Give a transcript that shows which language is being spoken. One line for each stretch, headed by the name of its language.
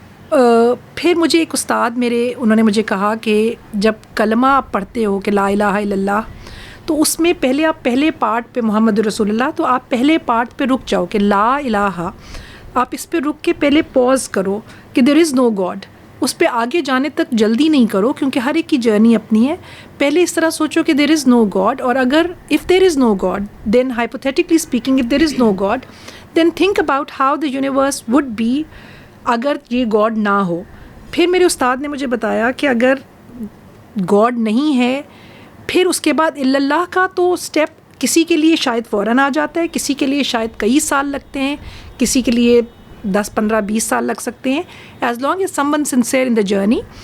Urdu: پھر مجھے ایک استاد انہوں نے مجھے کہا کہ جب کلمہ آپ پڑھتے ہو کہ لا الہ الا اللہ, تو اس میں پہلے آپ پہلے پارٹ پہ محمد رسول اللہ, تو آپ پہلے پارٹ پہ رک جاؤ کہ لا الہ, آپ اس پہ رک کے پہلے پوز کرو کہ
English: There is no God.
Urdu: اس پہ آگے جانے تک جلدی نہیں کرو کیونکہ ہر ایک کی جرنی اپنی ہے. پہلے اس طرح سوچو کہ
English: there is no God, اور اگر if there is no God then hypothetically speaking if there is no God then think about how the universe would be
Urdu: اگر یہ گاڈ نہ ہو. پھر میرے استاد نے مجھے بتایا کہ اگر گاڈ نہیں ہے پھر اس کے بعد الا اللہ کا تو اسٹیپ کسی کے لیے شاید فوراً آ جاتا ہے, کسی کے لیے شاید کئی سال لگتے ہیں, کسی کے لیے 10, 15, 20 سال لگ سکتے ہیں,
English: As long as someone sincere in the journey.